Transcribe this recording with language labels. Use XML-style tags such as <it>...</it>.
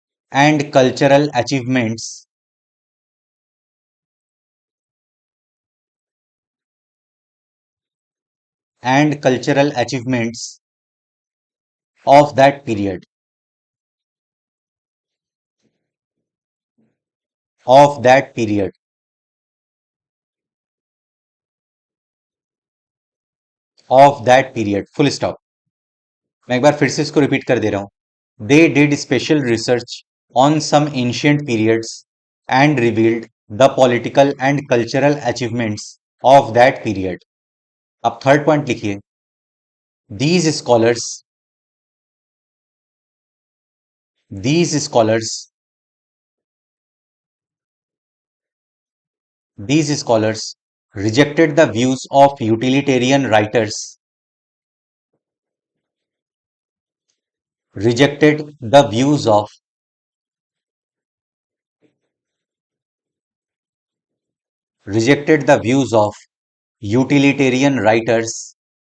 <en>and cultural achievements and cultural achievements of that period of that period of that period full stop.</en> <hi>मैं एक बार फिर से इसको repeat कर दे रहा हूं.</hi> <en>They did special research on some ancient periods and revealed the political and cultural achievements of that period.</en> <hi>अब third point लिखिए.</hi> <en>these scholars these scholars these scholars rejected the views of utilitarian writers rejected the views of rejected the views of utilitarian writers</en>